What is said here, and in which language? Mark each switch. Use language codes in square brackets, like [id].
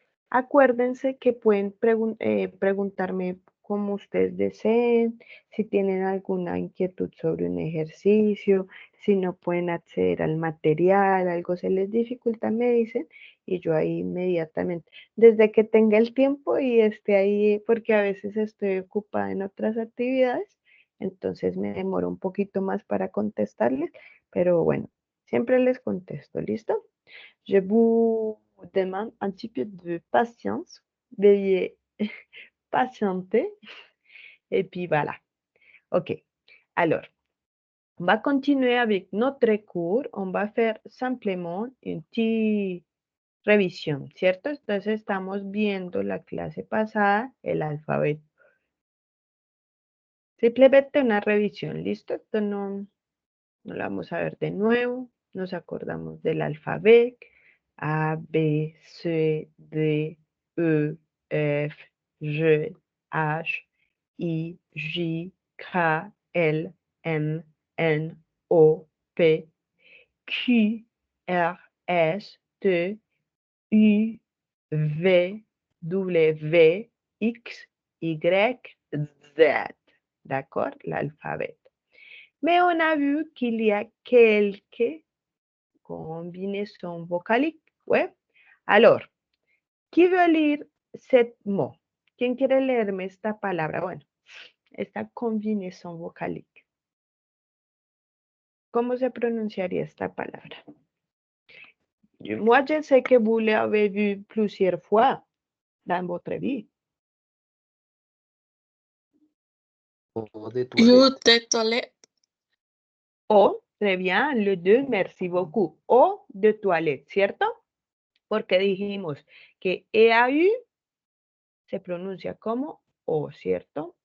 [es] Acuérdense que pueden preguntarme como ustedes deseen, si tienen alguna inquietud sobre un ejercicio, si no pueden acceder al material, algo se les dificulta, me dicen y yo ahí inmediatamente, desde que tenga el tiempo y esté ahí, porque a veces estoy ocupada en otras actividades, entonces me demoro un poquito más para contestarles, pero bueno, siempre les contesto, ¿listo? [fr] Je vous demande un petit peu de patience. Veuillez patienter. Et puis voilà. OK. Alors, on va continuer avec notre cours. On va faire simplement une petite revisión, [es] ¿cierto? Entonces estamos viendo la clase pasada, el alfabeto. Simplemente una revisión, ¿listo? Esto no lo vamos a ver de nuevo. Nos acordamos del alfabeto, [fr] A, B, C, D, E, F, G, H, I, J, K, L, M, N, O, P, Q, R, S, T, U, V, W, X, Y, Z. D'accord? L'alphabet. Mais on a vu qu'il y a quelques combinaisons vocaliques. Ouais. Alors, qui veut lire ce mot? [es] ¿Quién quiere leerme esta palabra? Bueno, esta [fr] combinaison vocalique. [es] ¿Cómo se pronunciaría esta palabra? [fr] Moi, je sais que vous l'avez vu plusieurs fois dans votre vie. O de You toilette. de toilette. O, très bien, le 2, merci beaucoup. [es] O [fr] de toilette, [es] ¿cierto? Porque dijimos que EAU se pronuncia como O, ¿cierto?